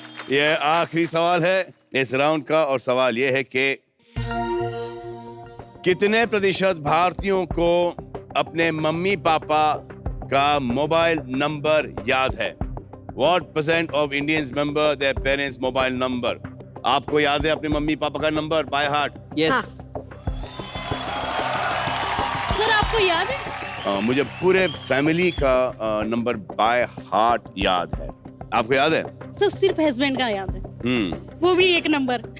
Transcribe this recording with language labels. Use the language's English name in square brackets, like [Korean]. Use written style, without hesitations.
[Hindi] ये आखिरी सवाल है इस राउंड का और सवाल ये है कि कितने प्रतिशत भारतीयों को अपने मम्मी पापा का मोबाइल नंबर याद है? [English] What % of Indians remember their parents' mobile number? [Hindi] आपको याद है अपने मम्मी पापा का नंबर बाय हार्ट? [English] yes [Hindi] आपको याद है? मुझे पूरे फैमिली का नंबर बाय हार्ट याद है। आपको याद है? सर सिर्फ हस्बैंड का याद है, वो भी एक नंबर।